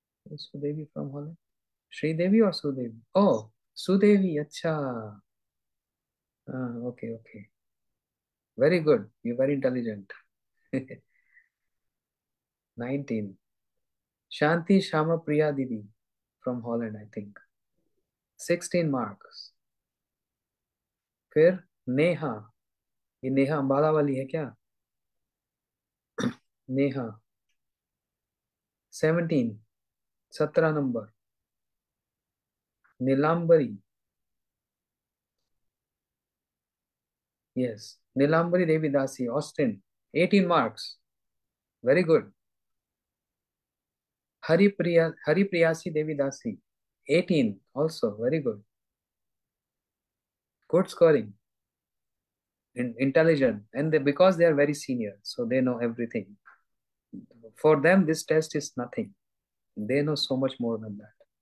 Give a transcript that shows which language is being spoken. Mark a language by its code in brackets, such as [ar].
[en] Is Sudevi from Holland? Sri Devi or Sudevi? Oh, Sudevi, acha. Okay, okay. Very good. You're very intelligent. 19. Shanti Shama Priya Didi from Holland, I think. 16 marks. [hi] फिर नेहा, ये नेहा अंबाला वाली है क्या? Neha 17, 17 number. Neelambari, yes, Neelambari देवी दासी, Austin, 18 marks. [en] Very good. Haripriyasi Devi Dasi, 18, also very good. Good scoring. Intelligent, and because they are very senior, so they know everything. For them, this test is nothing. They know so much more than that.